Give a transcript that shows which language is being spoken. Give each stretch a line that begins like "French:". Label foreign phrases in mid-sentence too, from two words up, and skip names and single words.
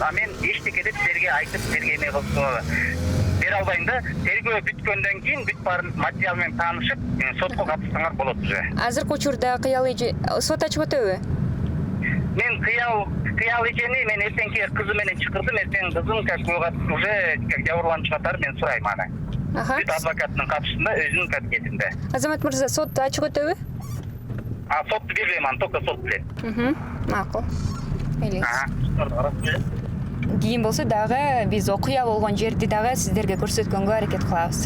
Kyrgyz: А мен эчтеке деп силерге айтып, силерге эме кылып бере албайм да. Тергөө бүткөндөн кийин бүт баарын материал менен таанышып, сотко катышсаңар болот уже. Азыркы учурда кыял эже сот ачып өтөбү? Мен кыял эжени мен эртеңки кызы менен чакырдым. Эртең кызым
Russian: как уже как
Kyrgyz: жабырлануучу катары мен сурайм аны. Аха. Бүт адвокаттын катышында, өзүнүн кабинетинде. Азамат мырза, сот ачык өтөбү? А сотту билбейм, аны только сот билет. Макул. Кийин болсо дагы биз окуя болгон жерди дагы сиздерге көрсөткөнгө аракет кылабыз.